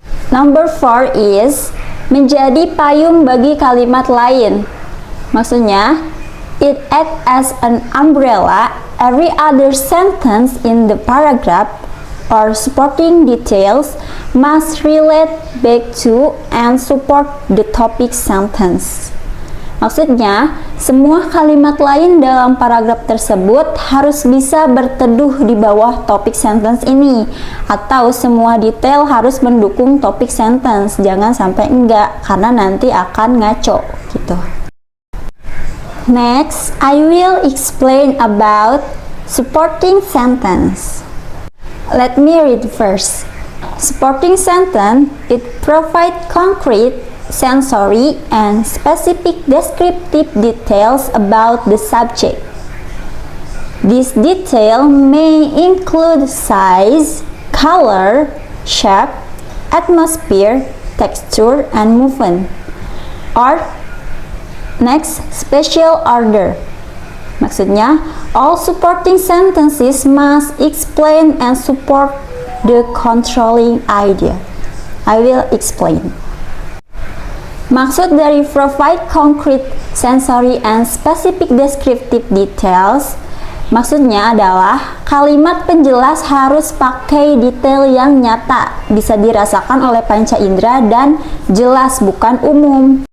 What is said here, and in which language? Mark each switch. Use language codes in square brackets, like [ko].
[en] Number 4 is [id] menjadi payung bagi kalimat lain. Maksudnya, [en] it acts as an umbrella. Every other sentence in the paragraph or supporting details must relate back to and support the topic sentence. [id] Maksudnya, semua kalimat lain dalam paragraf tersebut harus bisa berteduh di bawah topik sentence ini, atau semua detail harus mendukung topik sentence. Jangan sampai enggak, karena nanti akan ngaco gitu. [en] Next, I will explain about supporting sentence. Let me read first. Supporting sentence, it provides concrete, sensory, and specific descriptive details about the subject. This detail may include size, color, shape, atmosphere, texture, and movement. Or next, special order. [id] Maksudnya, [en] all supporting sentences must explain and support the controlling idea. I will explain. [id] Maksud dari [en] provide concrete, sensory, and specific descriptive details, [id] maksudnya adalah kalimat penjelas harus pakai detail yang nyata, bisa dirasakan oleh panca indera dan jelas, bukan umum.